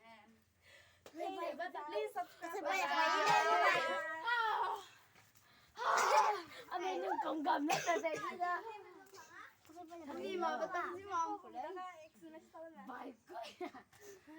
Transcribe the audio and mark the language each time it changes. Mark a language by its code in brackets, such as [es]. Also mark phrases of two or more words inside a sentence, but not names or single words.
[en] Please subscribe. [vi] Anh ấy đừng cầm cầm nó từ từ đi ra. [tl] Hindi mo, ba't hindi mo ako kulit? [en] Bye.